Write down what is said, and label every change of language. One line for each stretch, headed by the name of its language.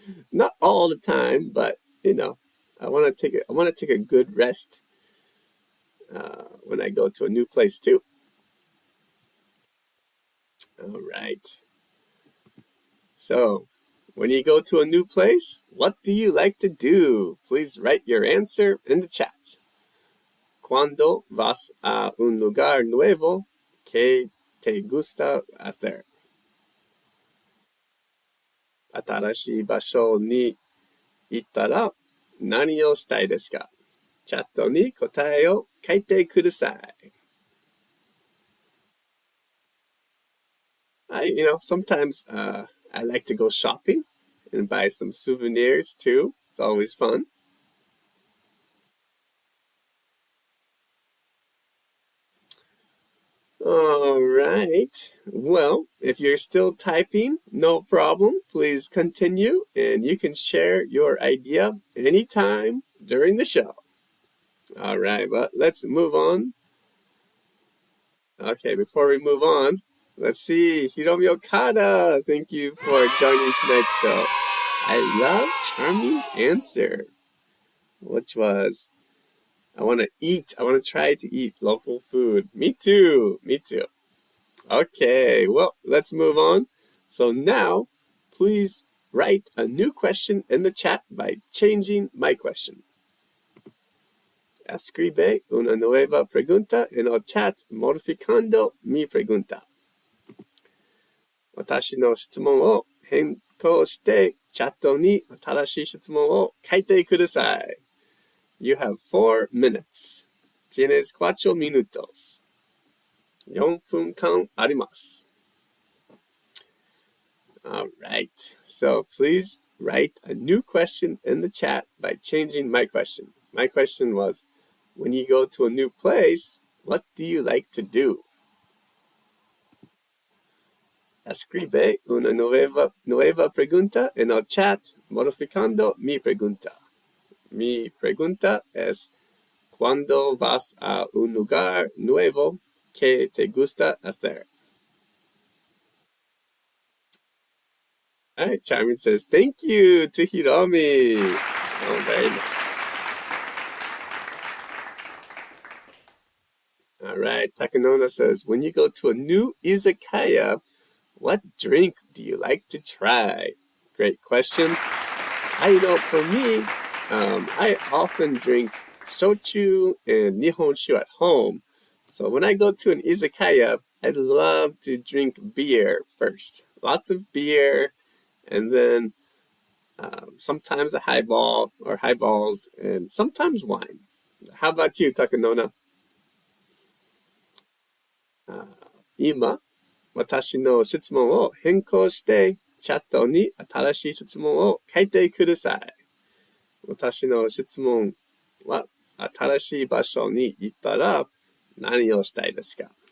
English: Not all the time, but I want to take a good rest when I go to a new place too. All right. So, when you go to a new place, what do you like to do? Please write your answer in the chat.
Spanish: Cuando vas a un lugar nuevo, ¿qué te gusta hacer?
Japanese: 新しい場所に行ったら何をしたいですか? チャットに答えを書いてください。
English: Sometimes I like to go shopping and buy some souvenirs too. It's always fun. All right. Well, if you're still typing, no problem. Please continue and you can share your idea anytime during the show. All right, but let's move on. Okay, before we move on, let's see. Hiromi Okada, thank you for joining tonight's show. I love Charming's answer, which was, I want to try to eat local food. Me too. Me too. Okay, well, let's move on. So now, please write a new question in the chat by changing my question.
Spanish: Escribe una nueva pregunta en el chat modificando mi pregunta.
Japanese: 私の質問を変更してチャットに新しい質問を書いてください。
English: You have 4 minutes.
Spanish: Tienes 4 minutos.
Japanese: 4分間あります。
English: All right. So please write a new question in the chat by changing my question. My question was, when you go to a new place, what do you like to do?
Spanish: Escribe una nueva pregunta en el chat modificando mi pregunta. Mi pregunta es, ¿cuándo vas a un lugar nuevo? ¿Qué te gusta hacer?
English: All right, Charmin says, thank you to Hiromi. Oh, very nice. All right, Takanona says, when you go to a new izakaya, what drink do you like to try? Great question. For me, I often drink shochu and nihonshu at home. So when I go to an izakaya, I love to drink beer first. Lots of beer, and then sometimes a highball or highballs, and sometimes wine. How about you, Takanona?
Japanese: 今、私の質問を変更して、チャットに新しい質問を書いてください。私の質問は、新しい場所に行ったら何をしたいですか？